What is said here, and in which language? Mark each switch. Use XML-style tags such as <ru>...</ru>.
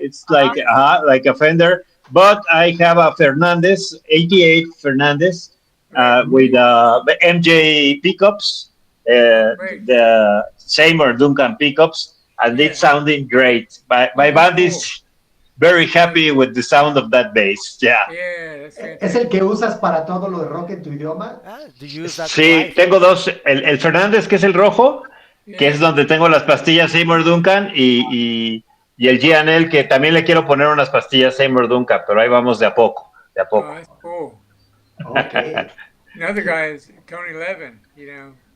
<en>It's like a Fender, but I have a Fernandez 88 Fernandez with MJ pickups, the Seymour Duncan pickups. And it's sounding great. My band is very happy with the sound of that bass. Yeah.</en> <es>¿Es el que usas para todo lo de rock en tu idioma? Sí, tengo dos. El Fernández, que es el rojo, que es donde tengo las pastillas Seymour Duncan, y el G&L, que también le quiero poner unas pastillas Seymour Duncan, pero ahí vamos de a poco.</es> <en>Oh, that's cool. Okay. Another guy is Tony Levin, you know.</en>